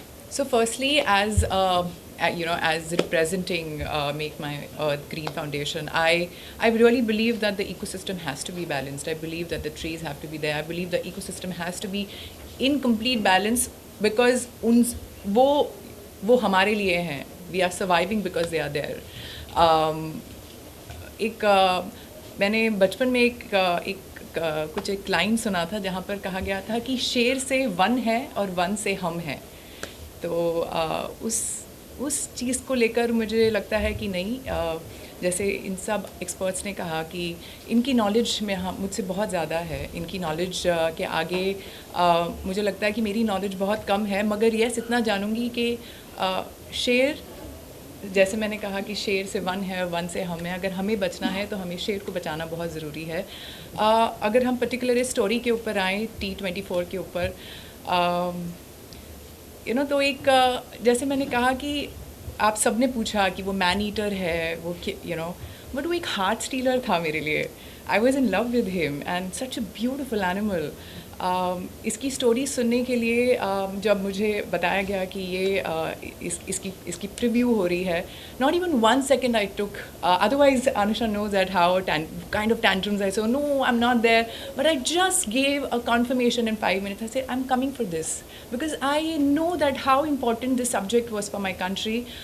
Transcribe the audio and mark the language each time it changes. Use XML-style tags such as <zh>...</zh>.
<en>So firstly, as as representing Make My Earth Green Foundation, I really believe that the ecosystem has to be balanced. I believe that the trees have to be there. I believe the ecosystem has to be in complete balance, because</en> <hi>वो हमारे लिए हैं.</hi> <en>We are surviving because they are there.</en> <hi>मैंने बचपन में एक line सुना था जहाँ पर कहा गया था कि शेर से वन है और वन से हम हैं. तो उस चीज़ को लेकर मुझे लगता है कि नहीं, जैसे इन सब एक्सपर्ट्स ने कहा कि इनकी नॉलेज में मुझसे बहुत ज़्यादा है. इनकी नॉलेज के आगे मुझे लगता है कि मेरी नॉलेज बहुत कम है, मगर यस इतना जानूँगी कि शेर, जैसे मैंने कहा कि शेर से वन है, वन से हम हैं. अगर हमें बचना है तो हमें शेर को बचाना बहुत ज़रूरी है. अगर हम पर्टिकुलर इस स्टोरी के ऊपर आएँ, T24 के ऊपर, तो एक जैसे मैंने कहा कि आप सब ने पूछा कि वो मैन ईटर है, वो बट वो एक हार्ट स्टीलर था मेरे लिए.</hi> <en>I was in love with him and such a beautiful animal.</en> <hi>इसकी स्टोरी सुनने के लिए जब मुझे बताया गया कि ये इसकी प्रीव्यू हो रही है,</hi> <en>not even 1 second I took, otherwise Anusha knows that how kind of tantrums I say, no, I'm not there, but I just gave a confirmation in 5 minutes. I said, I'm coming for this, because I know that how important this subject was for my country,</en>